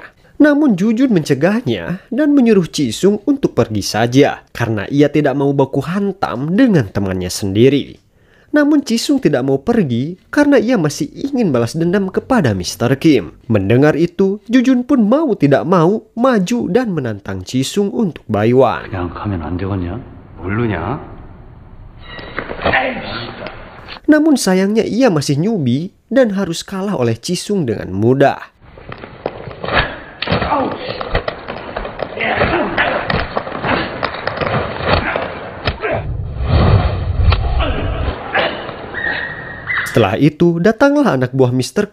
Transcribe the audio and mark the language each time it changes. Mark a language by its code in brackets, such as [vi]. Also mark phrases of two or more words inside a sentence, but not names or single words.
[id] Namun Jujun mencegahnya dan menyuruh Jisung untuk pergi saja karena ia tidak mau baku hantam dengan temannya sendiri. Namun Jisung tidak mau pergi karena ia masih ingin balas dendam kepada Mr. Kim. Mendengar itu, Jujun pun mau tidak mau maju dan menantang Jisung untuk Baiwan. [ko] 그냥 가면 안 되겠냐? 모르냐? [id] Namun sayangnya ia masih newbie dan harus kalah oleh Jisung dengan mudah. Setelah itu, datanglah anak buah Mr.